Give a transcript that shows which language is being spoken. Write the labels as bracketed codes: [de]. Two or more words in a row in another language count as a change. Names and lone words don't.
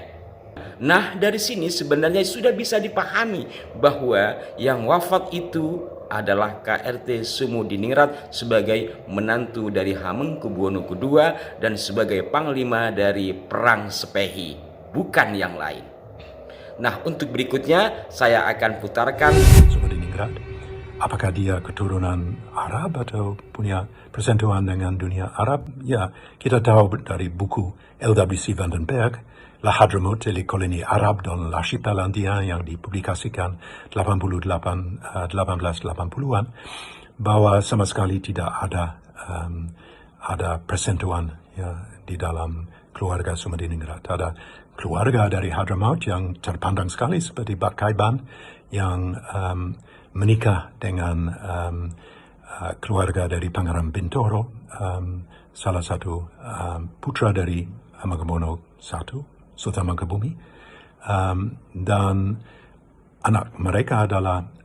[id] Nah, dari sini sebenarnya sudah bisa dipahami bahwa yang wafat itu adalah KRT Sumudiningrat sebagai menantu dari Hamengkubuwono II dan sebagai panglima dari Perang Sepehi, bukan yang lain. Nah, untuk berikutnya saya akan putarkan Sumudiningrat. Apakah dia keturunan Arab atau punya persentuhan dengan dunia Arab? Ya, kita tahu dari buku LWC Vandenberg, La Hadramaut et les colonies arabes dans l'archipel indien yang dipublikasikan 1880-an, bahwa sama sekali tidak ada persentuhan, ya, di dalam keluarga Sumudiningrat. Ada keluarga dari Hadramaut yang terpandang sekali seperti Bat Kaiban yang menikah dengan keluarga dari Pangeran Bintoro, salah satu putra dari Hamengkubuwono I, Sultan Mangkubumi, dan anak mereka adalah